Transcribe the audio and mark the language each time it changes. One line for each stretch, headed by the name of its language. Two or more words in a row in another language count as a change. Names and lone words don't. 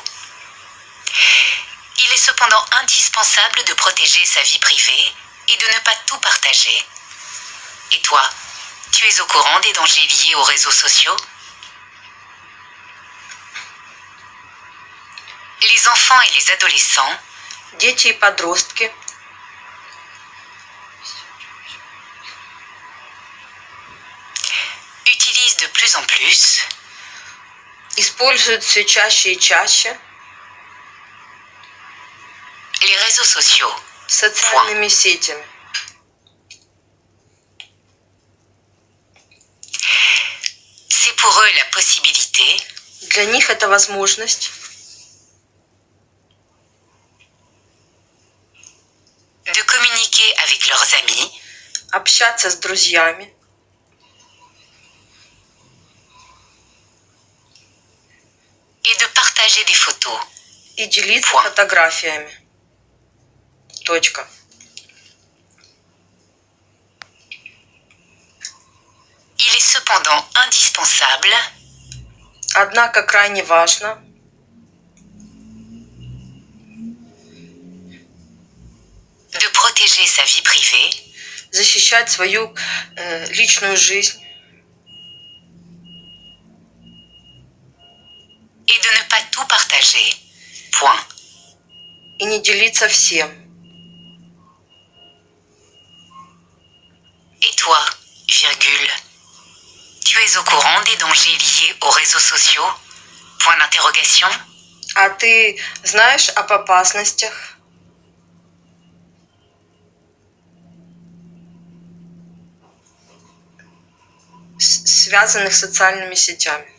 French: Il est cependant indispensable de protéger sa vie privée et de ne pas tout partager. Et toi, tu es au courant des dangers liés aux réseaux sociaux? Les enfants et les adolescents
Russian: Дети и подростки
French: utilisent de plus en plus
Russian: используют все чаще и чаще
French: les réseaux sociaux.
Russian: социальными сетями.
French: C'est pour eux la possibilité
Russian: Для них это возможность
French: de communiquer avec leurs amis
Russian: общаться с друзьями
French: et de partager des photos.
Russian: и делиться
French: Point.
Russian: фотографиями. Точка.
French: Il est cependant indispensable
Russian: Однако крайне важно
French: de protéger sa vie privée
Russian: защищать свою личную жизнь
French: et de ne pas tout partager. Point.
Russian: и не делиться всем.
French: Et toi, virgule, tu es au courant des dangers liés aux réseaux sociaux? Point d'interrogation.
Russian: А ты знаешь об опасностях, связанных с социальными сетями?